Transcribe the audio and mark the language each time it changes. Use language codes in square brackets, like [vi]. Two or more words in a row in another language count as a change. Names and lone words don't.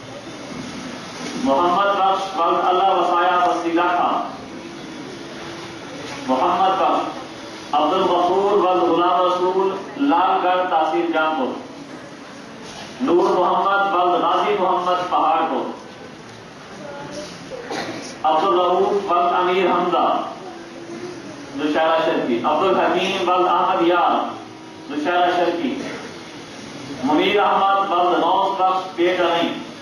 [skr] محمد بخش بل اللہ وسایا وسیلہ خان، محمد بخش، عبد الغفور بل غلام رسول لال گڑھ تحصیل جانپور، نور محمد بل غازی محمد پہاڑ پور، عبد الرؤوف بل امیر حمزہ مشاعرہ شرکی، عبد الحکیم بل احمد یار مشاعرہ شرکی، منیر احمد بل نوز بخش پیٹ رئی،